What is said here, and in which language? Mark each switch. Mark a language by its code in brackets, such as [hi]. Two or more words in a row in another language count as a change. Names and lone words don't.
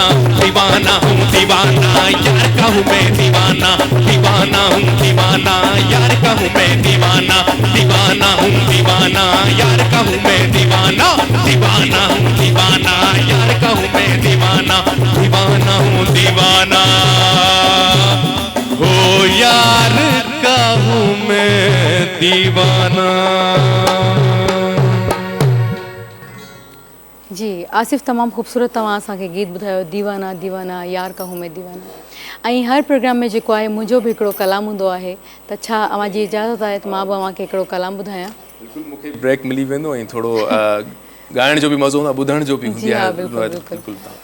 [hi] दीवाना हूँ दीवाना यार का हूँ मैं दीवाना, दीवाना हूँ दीवाना यार का हूँ मैं दीवाना, दीवाना हूँ दीवाना यार का हूँ मैं दीवाना, दीवाना हूँ दीवाना यार का हूँ मैं दीवाना, दीवाना हूँ दीवाना हो यार का हूँ मैं दीवाना। [sd] जी आसिफ़ तमामु ख़ूबसूरत तव्हां असांखे गीत ॿुधायो [hi] दीवाना दीवाना यार का हूँ मैं दीवाना। [sd] ऐं हर प्रोग्राम में जेको आहे मुंहिंजो बि हिकिड़ो कलाम हूंदो आहे, त छा अव्हां जी इजाज़त आहे त मां बि अव्हांखे हिकिड़ो कलाम ॿुधायां? बिल्कुलु मूंखे ब्रेक मिली वेंदो ऐं थोरो ॻाइण जो बि मज़ो हूंदो आहे, ॿुधण जो बि हूंदी जी आहे। हा बिल्कुलु बिल्कुलु। बिल्कुलु तव्हां